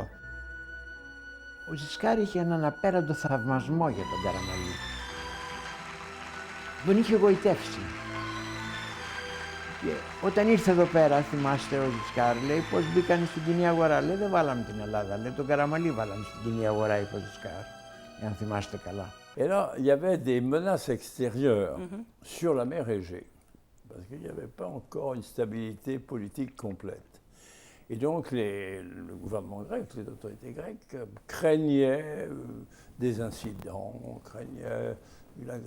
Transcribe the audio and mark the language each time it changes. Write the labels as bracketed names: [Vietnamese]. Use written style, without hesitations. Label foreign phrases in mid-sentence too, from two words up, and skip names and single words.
[Greek] Ο Ζισκάρ είχε έναν απέραντο θαυμασμό για τον Καραμανλή. Τον είχε γοητεύσει. Και όταν ήρθε εδώ πέρα, θυμάστε, ο Ζισκάρ λέει, πώς μπήκαν στην κοινή αγορά. Λέει, δεν βάλαμε την Ελλάδα, λέει, τον Καραμανλή βάλαμε στην κοινή αγορά, είπε ο Ζισκάρ, αν θυμάστε καλά. [French] Et là, il y avait des menaces extérieures sur la mer Égée, parce qu'il n'y avait pas encore une stabilité politique complète. Et donc, le gouvernement grec, les autorités grecques, craignaient des incidents, craignaient une agression.